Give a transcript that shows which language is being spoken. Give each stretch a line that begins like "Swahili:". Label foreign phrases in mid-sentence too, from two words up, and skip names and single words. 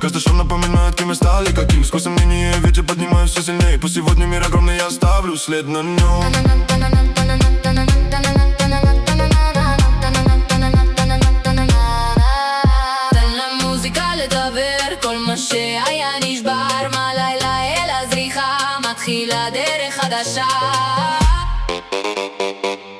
Russian: Каждый шаг напоминает, кем мы стали, каким. Сквозь сомнения ветер поднимаюсь все сильнее. Пусть сегодня мир огромный, я оставлю след на нем.
Hebrew: תן למוזיקה לדבר, כל מה שהיה נשבר. מהלילה אל הזריחה מתחילה דרך חדשה.